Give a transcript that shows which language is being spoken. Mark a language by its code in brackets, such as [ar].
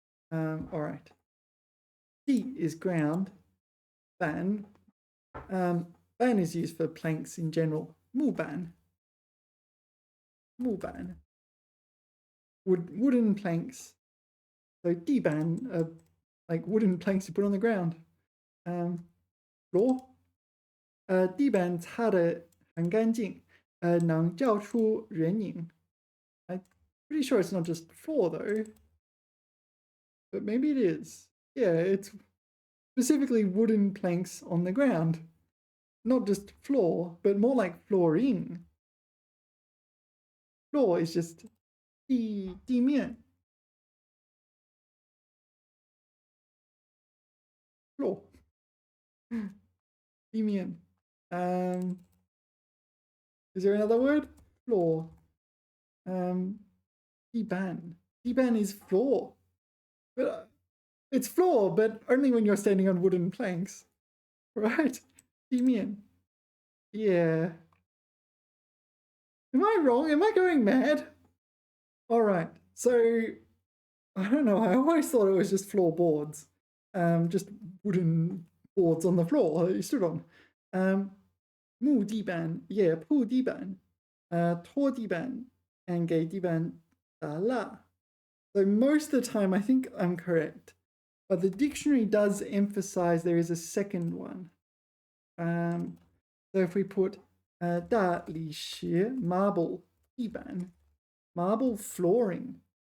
[en] All right. 地 is ground. 板. Ban is used for planks in general. [zh] 木板.木板. [en] Wooden planks. So 地板are like wooden planks you put on the ground. Floor. [zh] 地板擦得很干净，能照出人影. [en] I'm pretty sure it's not just floor though, but maybe it is. Yeah, it's specifically wooden planks on the ground. Not just floor, but more like flooring. Floor is just 地面. Floor. [zh] 地面. [en] Is there another word? Floor. 地板.地板 is floor. But it's floor, but only when you're standing on wooden planks. Right? 地面.Yeah. Am I wrong? Am I going mad? All right. So, I don't know. I always thought it was just floorboards. Just wooden boards on the floor that you stood on. [zh] 木地板, yeah, 铺地板, 拖地板, and 给地板打蜡. [en] So most of the time, I think I'm correct. But the dictionary does emphasize there is a second one. So if we put 大理石 marble 地板, Marble flooring.